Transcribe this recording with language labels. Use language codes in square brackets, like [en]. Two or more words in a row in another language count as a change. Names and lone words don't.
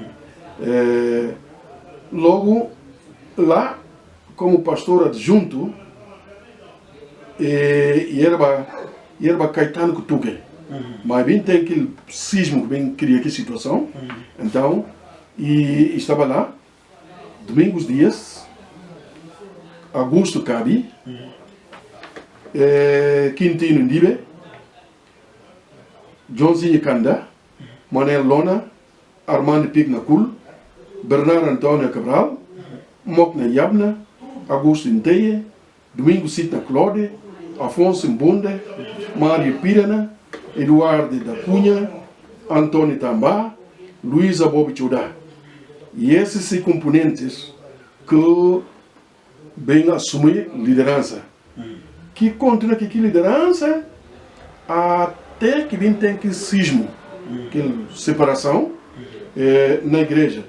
[pt] logo lá, como pastor adjunto, e era Caetano Kutuke, mas bem tem aquele sismo que bem cria aquela situação, então, e estava lá, Domingos Dias, Augusto Kabi, Quintino Ndibe, Johnzinho Kanda, Manuel Lona, Armando Pignacul, Bernardo Antônio Cabral, Mokna Yabna, Augusto Inteye, Domingo Sita Claude, Afonso Mbonde, Mário Pirana, Eduardo da Cunha, Antônio Tambá, Luísa Bob Chudá. E esses são componentes que vêm assumir liderança. Que continua que liderança até que vem ter que cismo, que separação na igreja.